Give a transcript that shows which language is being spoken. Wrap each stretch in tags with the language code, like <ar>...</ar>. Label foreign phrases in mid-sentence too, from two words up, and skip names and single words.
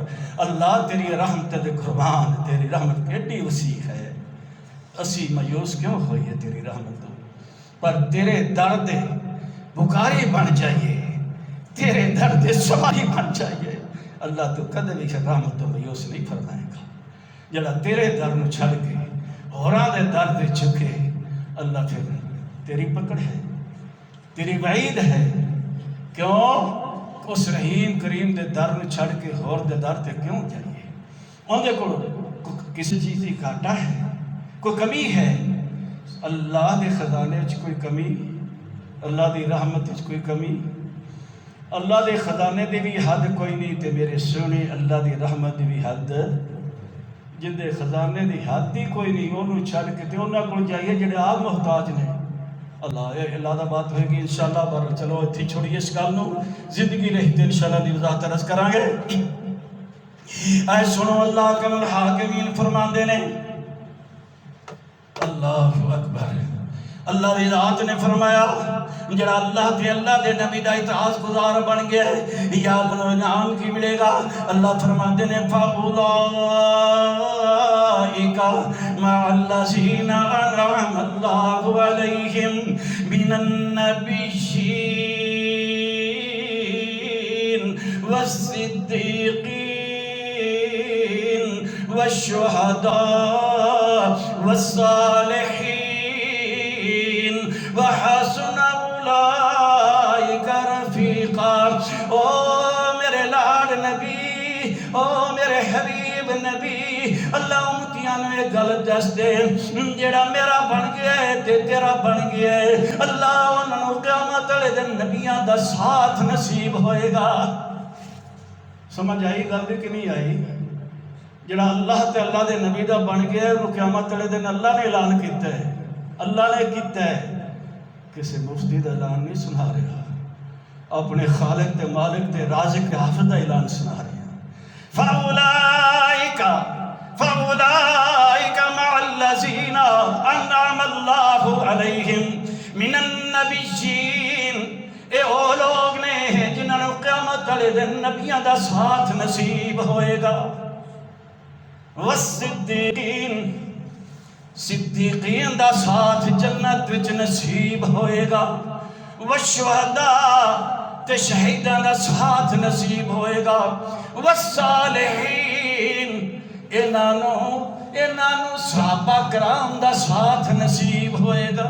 <pa>اللہ تیری رحمت دے قربان، تیری رحمت ایڈی وسیع ہے، اسی مایوس کیوں ہوئی ہے تیری رحمت پر. تیرے درد بکاری بن جائیے، تیرے درد سواری بن جائیے. اللہ تو کدے بھی رحمت تو مایوس نہیں فرمائے گا. جڑا تیرے در نو چھڑ کے ہوراں دے درد چکے، اللہ پھر تیری پکڑ ہے، تیری وعید ہے. کیوں؟ اس رحیم کریم دے در نو چھڑ کے ہور دے در تے کیوں جائیے؟</pa> <ur>ان دے کو کسی چیز کی گھاٹا ہے، کوئی کمی ہے؟</ur> <pa>اللہ دے خزانے وچ کوئی کمی، اللہ دی رحمت وچ کوئی کمی، اللہ دے خزانے دی بھی حد کوئی نہیں تے میرے سونے اللہ دی رحمت دی بھی حد. جن دے خزانے دی حد ہی کوئی نہیں انہوں چھڑ کے تے انہاں کول جائیے جڑے آپ محتاج نے. اللہ دا بات ہوئے گی انشاءاللہ. پر چلو اتھی چھوڑیے اس گل نو، زندگی رہتے انشاءاللہ دی وضاحت عرض کریں گے. اے سنو</pa> <ar>اللہ کم الحاکمین</ar> <pa>فرماندے نے.</pa> <ar>اللہ اکبر.</ar> <pa>اللہ دی ذات نے فرمایا جڑا اللہ تے اللہ دے نبی دا اطاعت گزار بن گیا ہے یا انہوں انعام کی ملے گا. اللہ فرماندے نے</pa> <ar>فَأُولَئِكَ مَعَ الَّذِينَ أَنْعَمَ اللَّهُ عَلَيْهِمْ مِنَ النَّبِيِّينَ وَالصِّدِّيقِينَ وَالشُّهَدَاءِ وَالصَّالِحِينَ وَحَسُنَ أُولَئِكَ رَفِيقًا.</ar> <pa>او میرے لاڈ نبی، او میرے حبیب نبی، اللہ امتیاں نے گل دس دے جڑا میرا بن گیا ہے تے تیرا بن گیا ہے. اللہ انہوں قیامت والے دن نبیاں دا ساتھ نصیب ہوئے گا. سمجھ آئی گل کہ نہیں آئی؟ جڑا اللہ تے اللہ دے نبی دا بن گیا ہے انہوں قیامت والے دن اللہ نے اعلان کیتا ہے، اللہ نے کیتا ہے. کسی مفتی دا اعلان نہیں سنا رہا، اپنے خالق تے مالک تے رازق تے حافظ دا اعلان سنا رہا.</pa> <ar>فَأُولَئِكَ مَعَ الَّذِينَ أَنْعَمَ اللَّهُ عَلَيْهِمْ مِنَ النَّبِيِّينَ.</ar> <pa>اے او لوگ نے جنہوں نے قیامت والے والے دن نبیاں دا ساتھ نصیب ہوئے گا، والصدیقین صدیقین دا ساتھ جنت وچ نصیب ہوئے گا، والشہداء تے شہیداں دا ساتھ نصیب ہوئے گا، والصالحین انہوں صحابہ کرام دا ساتھ نصیب ہوئے گا۔</pa>